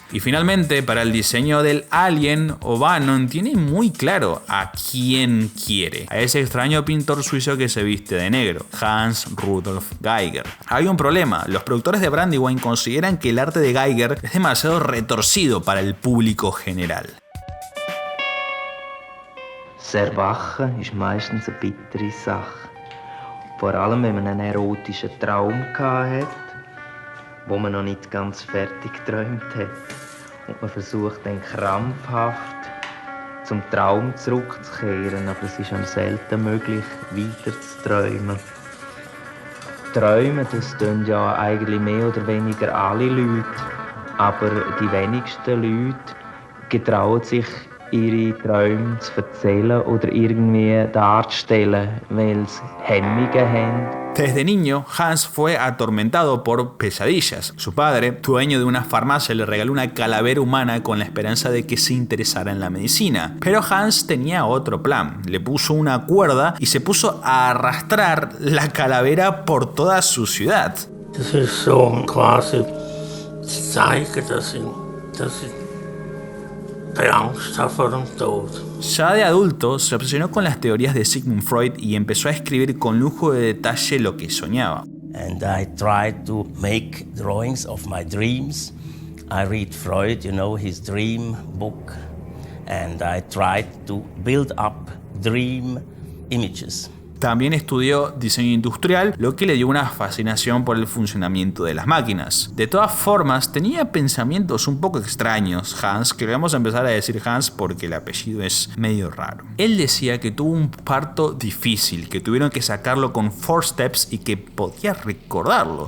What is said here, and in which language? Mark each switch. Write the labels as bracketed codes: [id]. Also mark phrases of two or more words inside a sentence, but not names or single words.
[es] Y finalmente, para el diseño del alien, O'Bannon tiene muy claro a quién quiere: a ese extraño pintor suizo que se viste de negro, Hans Rudolf Giger. Hay un problema: los productores de Brandywine consideran que el arte de Giger es demasiado retorcido para el público general. [de] Das Erwachen ist meistens eine bittere Sache. Vor allem, wenn man einen erotischen Traum hat, wo man noch nicht ganz fertig geträumt hat. Und man versucht dann krampfhaft, zum Traum zurückzukehren, aber es ist einem selten möglich, weiter zu träumen. Träumen, das tun ja eigentlich mehr oder weniger alle Leute, aber die wenigsten Leute getrauen sich, ihre Träume zu erzählen oder irgendwie darzustellen, weil sie Hemmungen haben. [es] Desde niño, Hans fue atormentado por pesadillas. Su padre, dueño de una farmacia, le regaló una calavera humana con la esperanza de que se interesara en la medicina. Pero Hans tenía otro plan. Le puso una cuerda y se puso a arrastrar la calavera por toda su ciudad. [de] Das ist so quasi zu zeigen, dass ich Angst habe vor dem Tod. [es] Ya de adulto, se obsesionó con las teorías de Sigmund Freud y empezó a escribir con lujo de detalle lo que soñaba. [en] And I tried to make drawings of my dreams. I read Freud, his dream book, and I tried to build up dream images. [es] También estudió diseño industrial, lo que le dio una fascinación por el funcionamiento de las máquinas. De todas formas, tenía pensamientos un poco extraños, Hans, que le vamos a empezar a decir Hans porque el apellido es medio raro. Él decía que tuvo un parto difícil, que tuvieron que sacarlo con forceps y que podía recordarlo.